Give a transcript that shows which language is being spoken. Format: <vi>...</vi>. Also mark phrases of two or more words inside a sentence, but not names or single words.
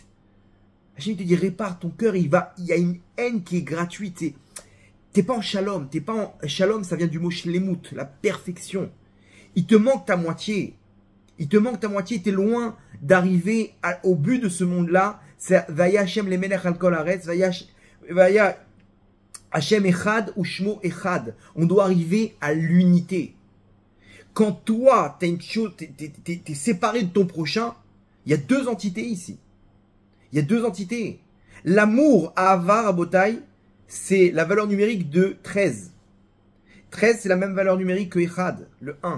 <fr>Hachem te dit, répare ton cœur, il y a une haine qui est gratuite. T'es pas en</fr> <he>שלום, שלום,</he> <fr>ça vient du mot shlemut, la perfection. Il te manque ta moitié. Il te manque ta moitié, t'es loin d'arriver au but de ce monde-là. C'est</fr> <he>והיה השם למלך על כל הארץ, והיה השם אחד ושמו אחד.</he> <fr>On doit arriver à l'unité. Quand toi, t'as une chose, t'es séparé de ton prochain, il y a deux entités ici. Il y a deux entités. L'amour à</fr> <he>אהבה רבותי,</he> <fr>c'est la valeur numérique de 13. 13, c'est la même valeur numérique que Echad, le 1.</fr>